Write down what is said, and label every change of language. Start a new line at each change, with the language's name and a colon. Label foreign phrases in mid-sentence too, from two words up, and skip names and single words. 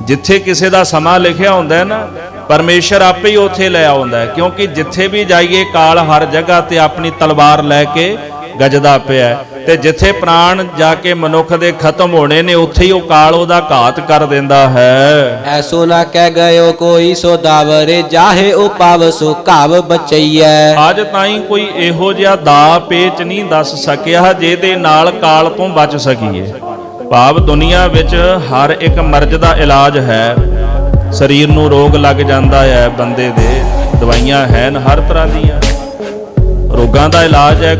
Punjabi: ਜਿੱਥੇ ਕਿਸੇ ਦਾ ਸਮਾਂ ਲਿਖਿਆ ਹੁੰਦਾ ਨਾ, ਪਰਮੇਸ਼ਰ ਆਪੇ ਹੀ ਉੱਥੇ ਲੈ ਆਉਂਦਾ ਹੈ। ਕਿਉਂਕਿ ਜਿੱਥੇ ਵੀ ਜਾਈਏ ਕਾਲ ਹਰ ਜਗ੍ਹਾ ਤੇ ਆਪਣੀ ਤਲਵਾਰ ਲੈ ਕੇ ਗੱਜਦਾ ਪਿਆ, ਤੇ ਜਿੱਥੇ ਪ੍ਰਾਣ ਜਾ ਕੇ ਮਨੁੱਖ ਦੇ ਖਤਮ ਹੋਣੇ ਨੇ, ਉੱਥੇ ਹੀ ਉਹ ਕਾਲ ਉਹਦਾ ਘਾਤ ਕਰ ਦਿੰਦਾ ਹੈ।
Braj: ऐसो ना कह गयो कोई सो दावरे जाहे ओ पाव सो काव बचैया।
Punjabi: ਅੱਜ ਤਾਈਂ ਕੋਈ ਇਹੋ ਜਿਹਾ ਦਾ ਪੇਚ ਨਹੀਂ ਦੱਸ ਸਕਿਆ ਜਿਹਦੇ ਨਾਲ ਕਾਲ ਤੋਂ ਬਚ ਸਕੀਏ। ਭਾਵ ਦੁਨੀਆ ਵਿੱਚ ਹਰ ਇੱਕ ਮਰਜ਼ ਦਾ ਇਲਾਜ ਹੈ। ਸਰੀਰ ਨੂੰ ਰੋਗ ਲੱਗ ਜਾਂਦਾ ਹੈ ਬੰਦੇ ਦੇ, ਦਵਾਈਆਂ ਹਨ ਹਰ ਤਰ੍ਹਾਂ ਦੀਆਂ, ਰੋਗਾਂ ਦਾ ਇਲਾਜ ਹੈ।